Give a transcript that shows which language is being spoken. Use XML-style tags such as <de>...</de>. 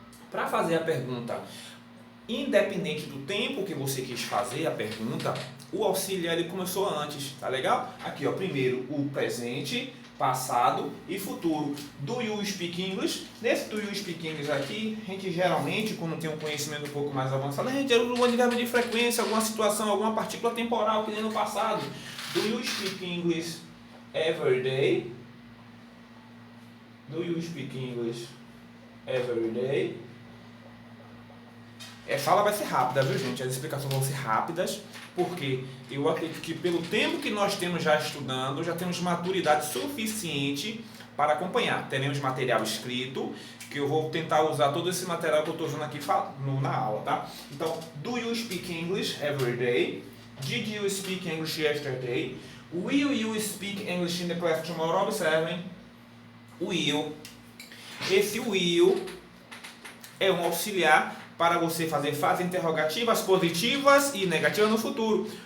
<pt>Para fazer a pergunta, independente do tempo que você quis fazer a pergunta, o auxiliar ele começou antes, tá legal? Aqui, ó, primeiro o presente, passado e futuro.</pt> <en>Do you speak English?</en> <pt>Nesse</pt> <en>do you speak English</en> <pt>aqui, a gente geralmente, quando tem um conhecimento um pouco mais avançado, a gente usa um advérbio de frequência, alguma situação, alguma partícula temporal, que nem no passado.</pt> <en>Do you speak English every day? Do you speak English every day?</en> <pt>Essa aula vai ser rápida, viu, gente? As explicações vão ser rápidas, porque eu acredito que pelo tempo que nós temos já estudando, já temos maturidade suficiente para acompanhar. Teremos material escrito, que eu vou tentar usar todo esse material que eu estou usando aqui na aula, tá? Então,</pt> <en>do you speak English every day? Did you speak English yesterday? Will you speak English in the class tomorrow?</en> <pt>Observem. Will. Esse will é um auxiliar para você fazer frases interrogativas positivas e negativas no futuro.</pt>